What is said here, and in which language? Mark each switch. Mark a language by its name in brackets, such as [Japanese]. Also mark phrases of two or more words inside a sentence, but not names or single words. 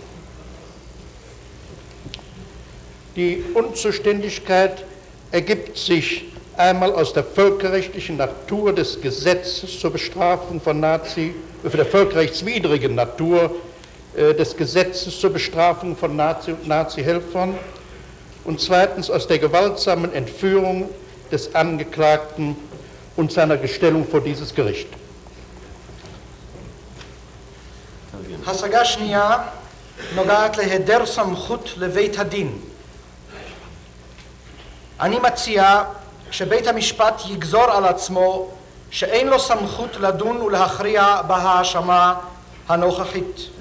[German] Die Unzuständigkeit ergibt sich einmal aus der völkerrechtlichen Natur des Gesetzes zur Bestrafung von der völkerrechtswidrigen Natur des Gesetzes zur Bestrafung von Nazi- und Nazi-Helfern und zweitens aus der gewaltsamen Entführung des Angeklagten und seiner Gestellung vor dieses Gericht. [Hebrew] השגה שנייה נוגעת להיעדר סמכות לבית הדין. אני מציע שבית המשפט יגזור על עצמו שאין לו סמכות לדון ולהכריע בהאשמה הנוכחית.